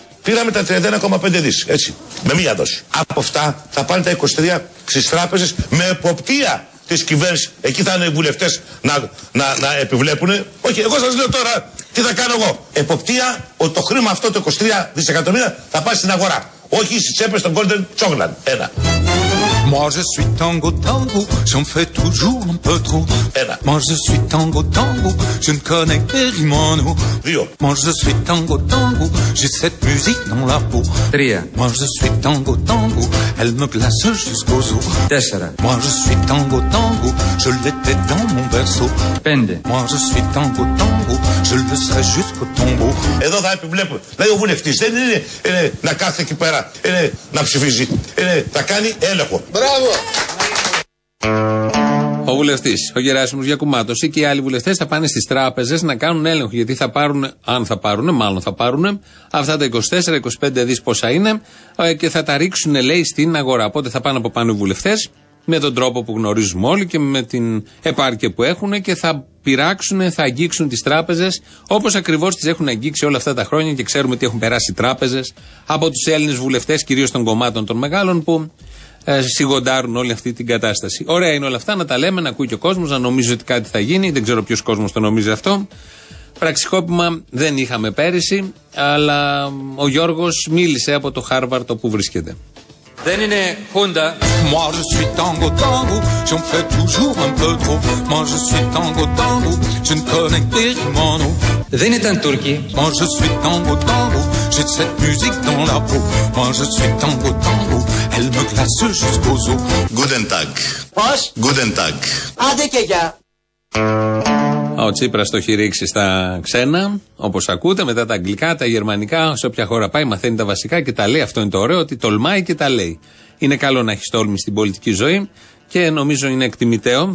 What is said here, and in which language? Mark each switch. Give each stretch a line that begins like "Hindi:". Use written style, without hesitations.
Greek: Πήραμε τα 31,5 δις, έτσι, με μία δόση. Από αυτά θα πάνε τα 23 στις τράπεζες με εποπτεία. Τη κυβέρνηση, εκεί θα είναι οι βουλευτές να επιβλέπουν. Όχι, εγώ σας λέω τώρα τι θα κάνω εγώ. Εποπτεία ότι το χρήμα αυτό το 23 δισεκατομμύρια θα πάει στην αγορά. Όχι στις τσέπες των Golden Chocolate. Ένα.
French: Moi je suis tango tango, j'en fais toujours un peu trop.
Greek: Ένα.
French: Moi je suis tango tango, je ne connais que Rimano.
Greek: Δύο.
French: Moi je suis tango tango, j'ai cette musique dans la peau.
Greek: Τρία.
French: Moi je suis tango tango, elle me glace jusqu'aux os.
Greek: Τέσσερα.
French: Moi je suis tango tango, je l'étais dans mon berceau.
Greek: Πέντε.
French: Moi je suis tango tango, je le serai jusqu'au tombeau.
Greek: Εδώ θα επιβλέπω, λέει ο βουλευτής, δεν είναι να κάθεται εκεί πέρα, να ψηφίζει, θα κάνει έλεγχο. Μπράβο! Ο βουλευτής, ο Γεράσιμος Γιακουμάτος ή και οι άλλοι βουλευτές θα πάνε στις τράπεζες να κάνουν έλεγχο, γιατί θα πάρουν, αν θα πάρουν, μάλλον θα πάρουν αυτά τα 24-25 δις πόσα είναι και θα τα ρίξουν, λέει, στην αγορά. Οπότε θα πάνε από πάνω οι βουλευτές με τον τρόπο που γνωρίζουμε όλοι και με την επάρκεια που έχουν και θα πειράξουν, θα αγγίξουν τις τράπεζες όπως ακριβώς τις έχουν αγγίξει όλα αυτά τα χρόνια και ξέρουμε ότι έχουν περάσει τράπεζες από τους Έλληνες βουλευτές, κυρίως των κομμάτων των μεγάλων που σιγοντάρουν όλη αυτή την κατάσταση. Ωραία είναι όλα αυτά, να τα λέμε, να ακούει και ο κόσμος, να νομίζει ότι κάτι θα γίνει. Δεν ξέρω ποιος κόσμος το νομίζει αυτό. Πραξικόπημα δεν είχαμε πέρυσι, αλλά ο Γιώργος μίλησε από το Χάρβαρτο που βρίσκεται. Δεν είναι Χούντα.
French: Moi je suis tango tango, j'en fais toujours un peu trop. Moi je suis tango tango, je ne connais que Rimano.
Greek: Δεν ήταν Τούρκοι.
French: Moi je suis tango tango, j'ai cette musique dans la peau. Moi je suis tango tango, elle me glace jusqu'aux os.
German: Guten Tag.
Greek: Πώς?
German: Guten Tag.
Greek: Άντε και γεια. Ο Τσίπρας το έχει ρίξει στα ξένα, όπως ακούτε, μετά τα αγγλικά, τα γερμανικά, σε όποια χώρα πάει, μαθαίνει τα βασικά και τα λέει. Αυτό είναι το ωραίο, ότι τολμάει και τα λέει. Είναι καλό να έχει τόλμη στην πολιτική ζωή και νομίζω είναι εκτιμητέο.